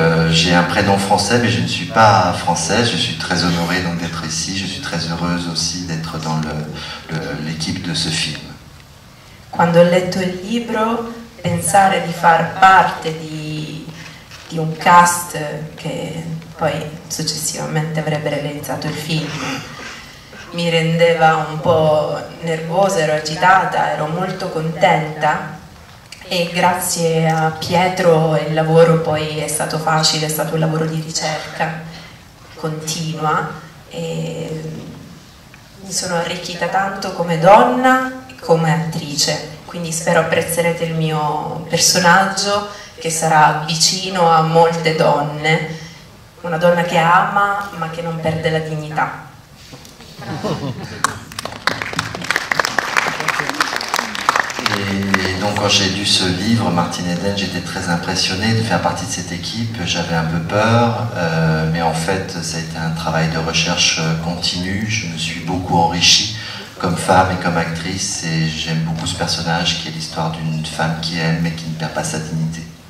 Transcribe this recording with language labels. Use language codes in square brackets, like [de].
[fr] J'ai un prénom français, mais je ne suis pas française. Je suis très honorée donc d'être ici. Je suis très heureuse aussi d'être dans l'équipe de ce film. [it] Quando ho letto il libro, pensare di far parte di un cast che poi successivamente avrebbe realizzato il film mi rendeva un po' nervosa, ero agitata, ero molto contenta e grazie a Pietro il lavoro poi è stato facile, è stato un lavoro di ricerca continua e mi sono arricchita tanto come donna e come attrice, quindi spero apprezzerete il mio personaggio che sarà vicino a molte donne, una donna che ama ma che non perde la dignità. [fr] Et donc quand j'ai lu ce livre, Martine Eden, j'étais très impressionnée de faire partie de cette équipe. J'avais un peu peur, mais en fait ça a été un travail de recherche continu. Je me suis beaucoup enrichie comme femme et comme actrice et j'aime beaucoup ce personnage qui est l'histoire d'une femme qui aime mais qui ne perd pas sa dignité.